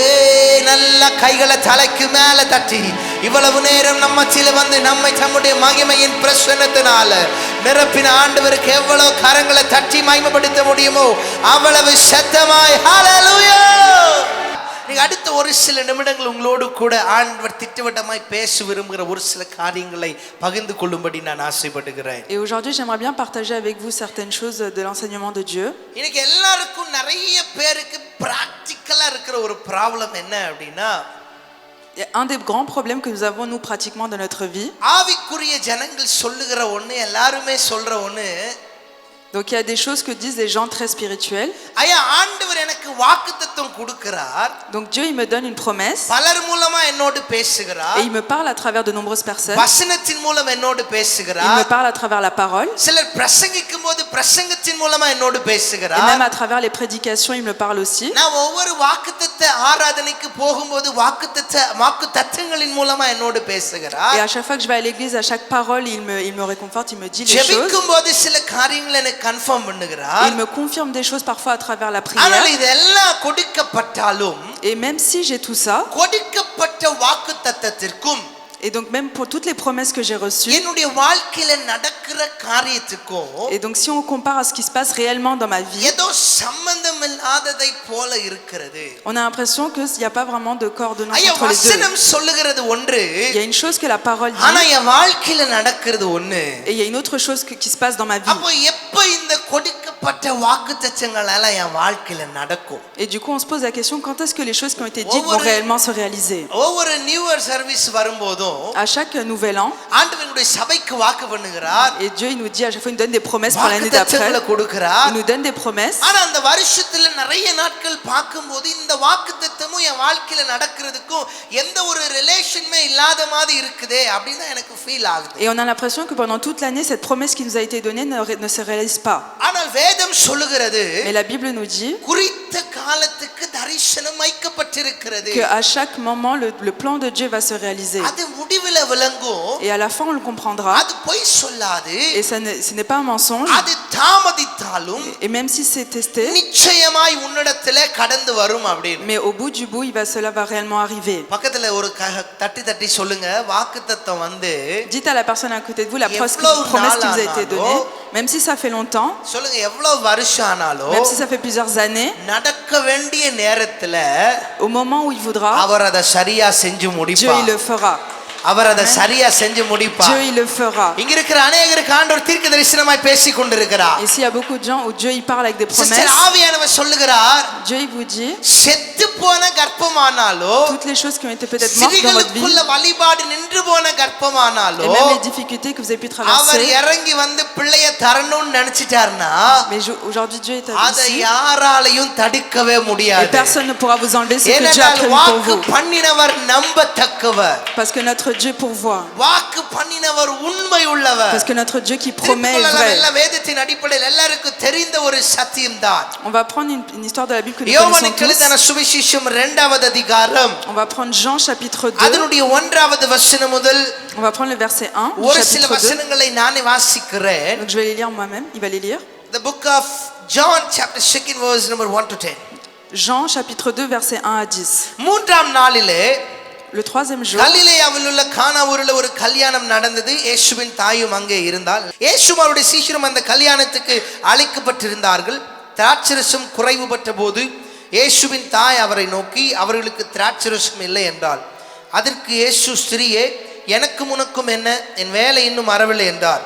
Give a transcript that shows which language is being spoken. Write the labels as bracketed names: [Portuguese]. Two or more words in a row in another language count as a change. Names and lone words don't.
[Tamil] நல்ல கைகளை தலைக்கு மேல தட்டி இவ்வளவு நேரம் நம்ம மத்தியில வந்து நம்மை தம்முடைய மகிமையின் பிரசன்னத்தினால நிரப்பின ஆண்டவருக்கு எவ்வளவு கரங்களை தட்டி மகிமைப்படுத்த முடியுமோ அவ்வளவு சத்தமாய் ஹல்லேலூயா. நீங்க அடுத்த ஒரு சில நிமிடங்கள் உங்களோடு கூட ஆண்டவர் திட்டவட்டமாய் பேச விரும்புகிற ஒரு சில காரியங்களை பகிர்ந்து கொள்ளும்படி நான் ஆசைப்படுகிறேன். [French] Et aujourd'hui, j'aimerais bien partager avec vous certaines choses de l'enseignement de Dieu. [Tamil] இன்னைக்கு எல்லாருக்கும் நிறைய பேருக்கு பிராக்டிகலா இருக்கிற ஒரு ப்ராப்ளம் என்ன அப்படினா, [French] Un des grands problèmes que nous avons nous pratiquement dans notre vie. [Tamil] ஆவிக்குரிய ஜனங்கள் சொல்லுகிற ஒண்ணு, எல்லாரும் சொல்ற ஒண்ணு. [French] Donc il y a des choses que disent les gens très spirituels. [Tamil] ஐயா ஆண்டவர் எனக்கு வாக்குத்தத்தம் கொடுக்கிறார். [French] Donc Dieu il me donne une promesse. [Tamil] பலர் மூலமா என்னோடு பேசுகிறார். [French] Et il me parle à travers de nombreuses personnes. [Tamil] வசனத்தின் மூலம் என்னோடு பேசுகிறார். [French] Il me parle à travers la parole. [Tamil] சிலர் பிரசங்கிக்கும்போது பிரசங்கத்தின் மூலமா என்னோடு பேசுகிறார். [French] Et même à travers les prédications il me parle aussi. [Tamil] நான் ஒவ்வொரு வாக்குத்தத்த ஆராதனைக்கு போகும்போது வாக்குத்தத்தங்களின் மூலமா என்னோடு பேசுகிறார். [French] Et à chaque fois que je vais à l'église, à chaque parole il me réconforte, il me dit les choses. [Tamil] ஜெபிக்கும்போது சில காரியங்களை கன்ஃபார்ம் பண்ணுகிறார். [French] Il me confirme des choses parfois à travers la prière. [Tamil] ஆனால் இதெல்லாம் கொடுக்கப்பட்டாலும், [French] et même si j'ai tout ça, [Tamil] கொடுக்கப்பட்ட வாக்குத்தத்தத்திற்கும் [French] et donc même pour toutes les promesses que j'ai reçues, [Tamil] என்னுடைய வாழ்க்கையில நடக்கிற காரியத்துக்கும், [French] et donc si on compare à ce qui se passe réellement dans ma vie, [Tamil] ஏதோ சம்பந்தமில்லாததை போல இருக்கிறது. [French] on a l'impression que il y a pas vraiment de coordonnance [Tamil] ஐயா [French] entre les deux. [Tamil] வசனம் சொல்லுகிறது ஒன்று, [French] Il y a une chose que la parole dit, [Tamil] ஆனா என் வாழ்க்கையில நடக்கிறது ஒண்ணு. [French] et il y a une autre chose qui se passe dans ma vie. [Tamil] அப்போ எப்ப இந்த கொடுக்கப்பட்ட வாக்குத்தத்தங்கள் எல்லாம் என் வாழ்க்கையில நடக்கும்? [French] Et du coup on se pose la question, quand est-ce que les choses qui ont été dites vont réellement se réaliser? [Tamil] ஒவ்வொரு [English] new year service [Tamil] வரும்போதும் [French] À chaque nouvel an, [Tamil] ஆண்டவருடைய சபைக்கு வாக்கு பண்ணுகிறார். [French] et Dieu il nous dit à chaque fois, il nous donne des promesses pour l'année d'après. Il nous donne des promesses. [Tamil] ஆனா அந்த வருஷத்துல நிறைய நாட்கள் பார்க்கும்போது இந்த வாக்குத்தத்தமும் என் வாழ்க்கையில நடக்கிறதுக்கும் எந்த ஒரு ரிலேஷனுமே இல்லாத மாதிரி இருக்குதே அப்படின்னு எனக்கு ஃபீல் ஆகுது. [French] Et on a l'impression que pendant toute l'année cette promesse qui nous a été donnée ne se réalise pas. [Tamil] ஆனால் வேதம் சொல்லுகிறது, [French] mais la Bible nous dit, [Tamil] குறித்த காலத்துக்கு தரிசனம் வைக்கப்பட்டிருக்கிறது. வைக்கப்பட்டிருக்கிறது. [French] Que à chaque moment le plan de Dieu va se réaliser. [Tamil] அது முடிவில விளங்கும். [French] Et à la fin on le comprendra. [Tamil] அது பொய் சொல்லாது. [French] Et ce n'est pas un mensonge. [Tamil] அது தாமதித்தாலும் [French] Et même si c'est testé, [Tamil] நிச்சயமாய் உன்னிடத்திலே கடந்து வரும் அப்படின்னு. [French] mais au bout du bout, cela va réellement arriver. [Tamil] பக்கத்துல ஒரு தட்டி தட்டி சொல்லுங்க, வாக்குத்தத்தம் வந்து [French] Dites à la personne à côté de vous la promesse qui vous a été donnée, même si ça fait longtemps, [Tamil] சொல்லுங்க எவ்வளவு வருஷம் ஆனாலும், [French] même si ça fait plusieurs années, [Tamil] நடக்க வேண்டிய நேரத்துல [French] au moment où il voudra, [Tamil] அவர் அதை சரியா செஞ்சு [French] Dieu [Tamil] முடிப்பார். [French] il le fera. [Tamil] அவர் அதை சரியா செஞ்சு முடிப்பார். [French] Dieu il le fera. [Tamil] இங்க இருக்கிற அநேகருக்கு ஆண்டவர் தீர்க்க தரிசனமாய் பேசிக் கொண்டிருக்கிறார். [French] Ici il y a beaucoup de gens où Dieu il parle avec des promesses. [Tamil] சிஸ்டர் ஆவியானவர் சொல்லுகிறார், [French] Dieu il vous dit [Tamil] செத்து போன கர்ப்பமானாலோ, [French] toutes les choses qui ont été peut-être mortes dans votre vie, [Tamil] சிறுகளுக்குள்ள வழிபாடு நின்று போன கர்ப்பமானாலோ, [French] et même les difficultés que vous avez pu [Tamil] அவர் [French] traverser, [Tamil] இறங்கி வந்து பிள்ளைய தரணும்னு நினைச்சிட்டார்னா, [French] mais aujourd'hui Dieu est [Tamil] அதை [French] ici [Tamil] யாராலையும் தடுக்கவே [French] et [Tamil] முடியாது. [French] personne ne pourra vous enlever ce que Dieu a [Tamil] ஏனென்றால் [French] prévu pour [Tamil] வாக்கு [French] vous, [Tamil] பண்ணினவர் நம்பத்தக்கவர். [French] parce que notre Dieu pourvoit, [Tamil] வாக்கு பண்ணினவர் உண்மை உள்ளவர். [French] parce que notre Dieu qui promet est vrai. [Tamil] எல்லா வேதத்தின் அடிப்படையில் எல்லாருக்கும் தெரிந்த ஒரு சத்தியம்தான். [French] On va prendre une histoire de la Bible que nous [Tamil] யோவானுக்கு [French] connaissons [Tamil] எழுதின [French] tous. [Tamil] சுவிசேஷம் 2வது அதிகாரம், [French] On va prendre Jean chapitre 2, [Tamil] அதனுடைய 1வது வசனம் முதல் [French] on va prendre le verset 1 du [Tamil] ஒரு சில [French] chapitre 2. [Tamil] வசனங்களை நானே வாசிக்கிறேன். [French] Donc je vais les lire moi-même, il va les lire. [English] The book of John chapter 2 verse number 1 to 10. [French] Jean chapitre 2 verset 1 à 10. [Tamil] மூன்றாம் நாளிலே [French] Le troisième jour, [Tamil] கலிலேயாவில் உள்ள கானா ஊரில் ஒரு கல்யாணம் நடந்தது. இயேசுவின் தாயும் அங்கே இருந்தால். இயேசுவும் அவருடைய சீஷரும் அந்த கல்யாணத்துக்கு அழைக்கப்பட்டிருந்தார்கள். திராட்சரசம் குறைவுபட்ட போது இயேசுவின் தாய் அவரை நோக்கி, அவர்களுக்கு திராட்சரசம் இல்லை என்றாள். அதற்கு இயேசு, ஸ்திரியே, எனக்கும் உனக்கும் என்ன, என் வேலை இன்னும் வரவில்லை என்றார்.